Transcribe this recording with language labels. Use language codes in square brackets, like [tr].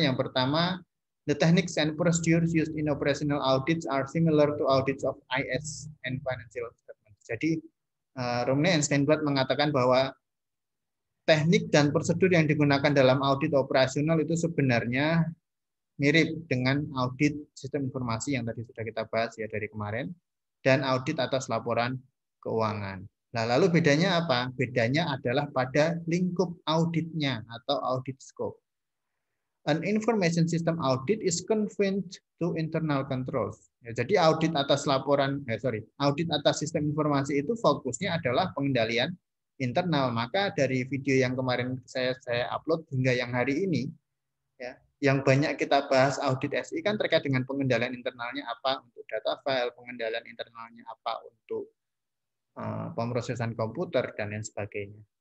[id] Yang pertama, [en] the techniques and procedures used in operational audits are similar to audits of IS and financial statement. [id] Jadi, Romney and Steinblatt mengatakan bahwa teknik dan prosedur yang digunakan dalam audit operasional itu sebenarnya mirip dengan audit sistem informasi yang tadi sudah kita bahas ya dari kemarin, dan audit atas laporan keuangan. Nah, lalu bedanya apa? Bedanya adalah pada lingkup auditnya atau audit scope. [en] An information system audit is confined to internal controls. [id] Ya, jadi audit atas audit atas sistem informasi itu fokusnya adalah pengendalian internal. Maka dari video yang kemarin saya upload hingga yang hari ini, ya, yang banyak kita bahas audit SI kan terkait dengan pengendalian internalnya apa untuk data file, pengendalian internalnya apa untuk pemrosesan komputer, dan lain sebagainya.